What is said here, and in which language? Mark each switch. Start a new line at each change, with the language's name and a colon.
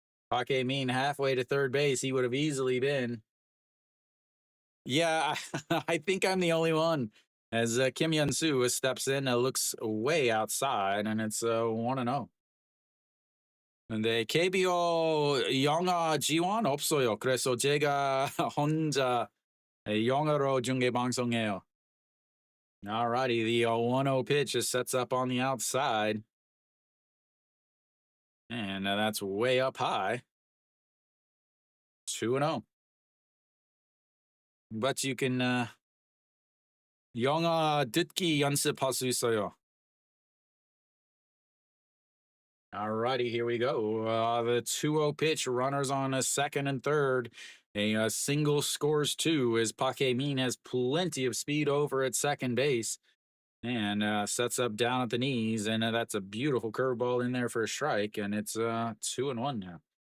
English: Paque Mean halfway to third base. He would have easily been. Yeah, I think I'm the only one. As Kim Yun Soo steps in, looks way outside, and it's 1-0.
Korean: 근데 KBO 영어 지원 없어요. 그래서 제가 혼자 영어로 중계 방송해요.
English: Alrighty, the 1-0 pitch just sets up on the outside. And that's way up high. 2-0. But you can
Korean: 영어 듣기 연습할 수 있어요.
English: Alrighty, here we go. The 2-0 pitch, runners on a second and third. A single scores two as Paque Mean has plenty of speed over at second base and sets up down at the knees. And that's a beautiful curveball in there for a strike. And it's 2-1 now.